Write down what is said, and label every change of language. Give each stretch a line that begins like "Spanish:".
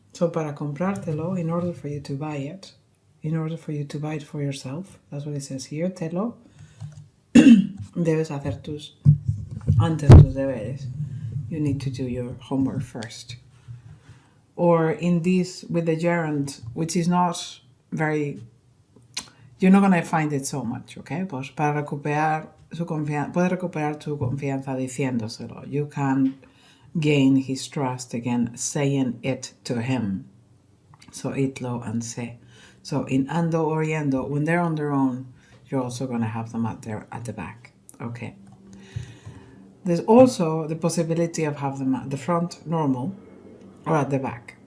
English: So
Spanish: para comprártelo,
English: in order for you to buy it, in order for you to buy it for yourself, that's what it says here, telo,
Spanish: debes hacer antes tus deberes.
English: You need to do your homework first. Or in this, with the gerund, which is not very, you're not going to find it so much, okay?
Spanish: Pues para recuperar su confianza, puedes recuperar tu confianza diciéndoselo.
English: You can gain his trust again, saying it to him. So itlo and se. So in ando or yendo, when they're on their own, you're also going to have them at the back. Okay. There's also the possibility of having them at the front, normal, or at the back.